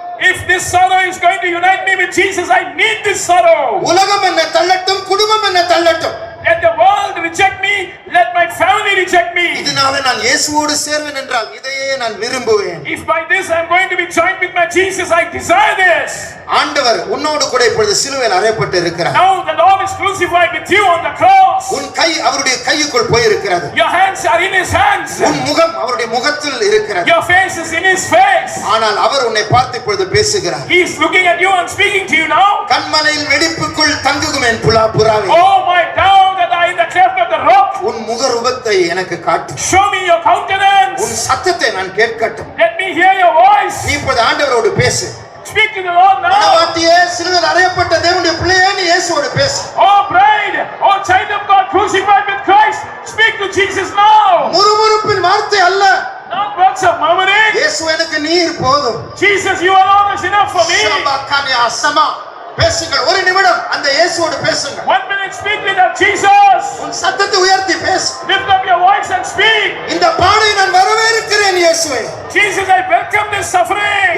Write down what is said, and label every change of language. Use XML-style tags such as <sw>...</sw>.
<en>If this sorrow is going to unite me with Jesus, I need this sorrow.</en> <ta>உலகம் என்ன தள்ளட்டும், குடும்பம் என்ன தள்ளட்டும்,</ta> <en>Let the world reject me, let my family reject me.</en> <ta>இதனால நான் இயேசுவோடு சேர்வேன் என்றால் இதையே நான் விரும்புவேன்.</ta> <en>If by this I am going to be joined with my Jesus, I desire this.</en> <ta>ஆண்டவர் உன்னோடு கூட இப்பொழுது சிலுவையில் அறையப்பட்டு இருக்கிறார்.</ta> <en>Now the Lord is crucified with you on the cross.</en> <ta>உன் கை அவருடைய கைக்குள் போய் இருக்கிறது.</ta> <en>Your hands are in his hands.</en> <ta>உன் முகம் அவருடைய முகத்தில் இருக்கிறது.</ta> <en>Your face is in his face.</en> <ta>ஆனால் அவர் உன்னை பார்த்து இப்பொழுது பேசுகிறார்.</ta> <en>He is looking at you and speaking to you now.</en> <ta>கண்மலையில் வெடிப்புக்குள் தங்குகுமேன் புறாவே.</ta> <en>Oh my down that I in the cleft of the rock.</en> <ta>உன் முகரூபத்தை எனக்கு காட்டு.</ta> <en>Show me your countenance.</en> <ta>உன் சத்தத்தை நான் கேட்கட்டும்.</ta> <en>Let me hear your voice.</en> <ta>நீ இப்பொழுது ஆண்டவரோடு பேசு.</ta> <en>Speak to the Lord now.</en> <ta>மனவாட்டியே சிலுவையில் அறையப்பட்ட தேவனுடைய பிள்ளையே நீ இயேசுவோடு பேசு.</ta> <en>Oh bride, oh child of God crucified with Christ, speak to Jesus now.</en> <ta>முறுமுறுப்பின் வார்த்தை அல்ல.</ta> <en>Not words of murmuring.</en> <ta>இயேசு எனக்கு நீர் போதும்.</ta> <en>Jesus, you alone is enough for me. சபாக்கானியா சமா.</en> <ta>பேசுங்கள் ஒரு நிமிடம் அந்த இயேசுவோடு பேசுங்க.</ta> <en>1 minute speak with that Jesus.</en> <ta>உன் சத்தத்தை உயர்த்தி பேசு.</ta> <en>Lift up your voice and speak.</en> <ta>இந்த பாடை நான் வரவேற்கிறேன் இயேசுவே.</ta> <en>Jesus, I welcome this suffering.</en>